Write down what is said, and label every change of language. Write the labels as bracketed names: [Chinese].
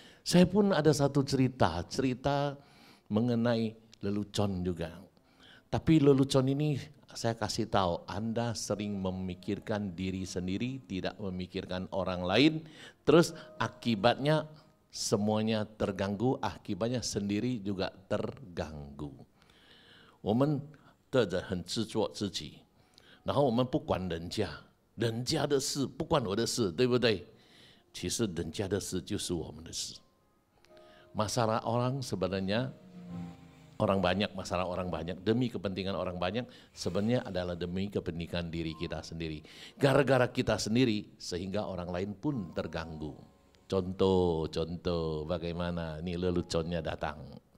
[Indonesian] Saya pun ada satu cerita mengenai lelucon juga. Tapi lelucon ini saya kasih tahu, Anda sering memikirkan diri sendiri, tidak memikirkan orang lain, terus akibatnya semuanya terganggu, akibatnya sendiri juga terganggu. [Chinese] 我们的人很自作自己，然后我们不管人家的事，不关我的事，对不对？其实人家的事就是我们的事。 [Indonesian] Masalah orang sebenarnya orang banyak, masalah orang banyak, demi kepentingan orang banyak, sebenarnya adalah demi kepentingan diri kita sendiri. Gara-gara kita sendiri, sehingga orang lain pun terganggu. Contoh bagaimana, ini leluconnya datang.